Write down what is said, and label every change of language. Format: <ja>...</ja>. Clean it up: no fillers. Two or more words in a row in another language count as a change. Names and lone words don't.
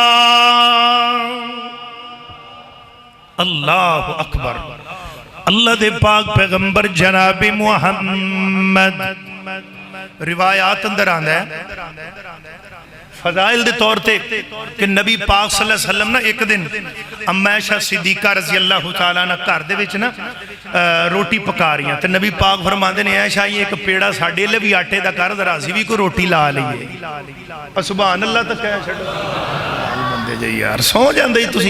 <ar>الله أكبر.</ar> <pa>ਅੱਲਾਹ ਦੇ ਪਾਕ ਪੈਗ਼ੰਬਰ ਜਨਾਬ ਮੁਹੰਮਦ ਰਿਵਾਇਤਾਂ ਅੰਦਰ ਆਂਦਾ ਹੈ ਫ਼ਜ਼ਾਇਲ ਦੇ ਤੌਰ ਤੇ ਕਿ ਨਬੀ ਪਾਕ</pa> <ar>صلى الله عليه وسلم</ar> <pa>ਨਾ ਏਕ ਦਿਨ ਅੰਮਾ ਆਇਸ਼ਾ ਸਿੱਦੀਕਾ</pa> <ar>رضي الله تعالى</ar> <pa>ਨਾ ਘਰ ਦੇ ਵਿਚ ਨਾ ਰੋਟੀ ਪਕਾ ਰਹੀ ਤੇ ਨਬੀ ਪਾਕ ਫ਼ਰਮਾਂਦੇ ਨੇ ਆਇਸ਼ਾ ਯੇ ਏਕ ਪੇੜਾ ਸਾਡੇ ਲਈ ਭੀ ਆਟੇ ਦਾ ਕਰ ਜ਼ਰਾ ਅਸੀਂ ਭੀ ਕੋਈ ਰੋਟੀ ਲਾ ਲਈਏ।</pa> <ar>سبحان الله</ar> <pa>ਤਕ ਕਹਿ ਛੱਡੋ ਬੰਦੇ ਜੀ ਯਾਰ ਸੌਂ ਜਾਂਦੇ ਤੁਸੀਂ।</pa>